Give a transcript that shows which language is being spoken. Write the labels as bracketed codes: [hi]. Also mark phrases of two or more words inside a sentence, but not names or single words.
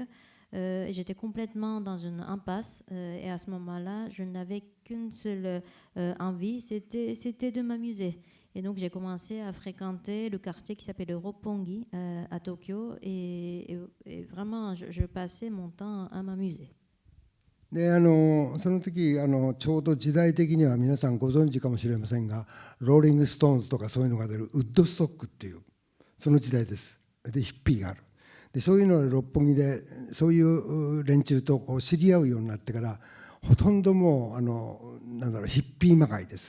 [fr] J'étais complètement dans une impasse. Et à ce moment-là, je n'avais qu'une seule envie, c'était de m'amuser. Et donc, j'ai commencé à fréquenter le quartier qui s'appelle Roppongi à Tokyo. Et vraiment, je passais mon temps à m'amuser. [ja] でその時ちょうど時代的には皆さんご存知かもしれませんが、ローリング・ストーンズとかそういうのが出るウッドストックっていうその時代です。でヒッピーがある。でそういうので六本木でそういう連中とこう知り合うようになってから、ほとんどもうなんだろう、ヒッピーまがいです。